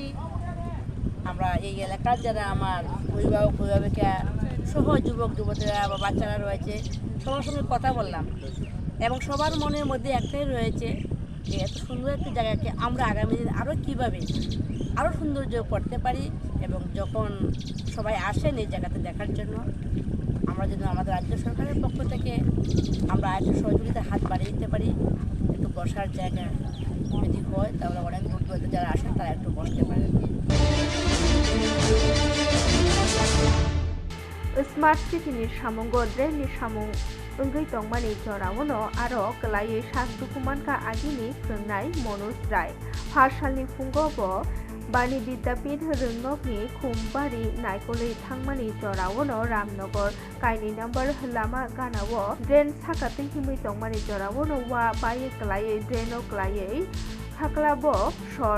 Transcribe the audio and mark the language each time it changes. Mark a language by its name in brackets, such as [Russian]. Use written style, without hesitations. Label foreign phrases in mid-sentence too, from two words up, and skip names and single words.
[Bangla] আমরা এই এলাকার যারা আমার অভিভাবক অভিভাবিকা সহ যুবক যুবতীরা বা বাচ্চারা রয়েছে সবার সঙ্গে কথা বললাম এবং সবার মনের মধ্যে একটাই রয়েছে যে এত সুন্দর একটা জায়গাকে আমরা আগামী দিন আরও কীভাবে আরও সৌন্দর্য করতে পারি এবং যখন সবাই আসেন এই জায়গাতে দেখার জন্য আমরা যেন আমাদের রাজ্য সরকারের পক্ষ থেকে আমরা একটু সহযোগিতার হাত বাড়িয়ে দিতে পারি। একটু বসার জায়গা যদি হয় তাহলে অনেক দূর দূরান্তে যারা আসেন তারা একটু বসতে পারেন। [Bodo] स्मार्ट सिटीनि सामुंगो ड्रेननि सामुं ओंगै तंमानि जरावनो आरो कलायै सात दुकुमानका आगिनि फोरोंनाय मनोज राय पाठशालनि फुंगोबो बानी विद्यापीठ रोंनकनि खुमबारि नायकलै थांमानि जरावनो रामनगर काइनि नम्बर लामा गानावो ड्रेन साकातै हिमै तंमानि जरावनो वा बायै कलायै ड्रेनो कलायै हाकलाबो सर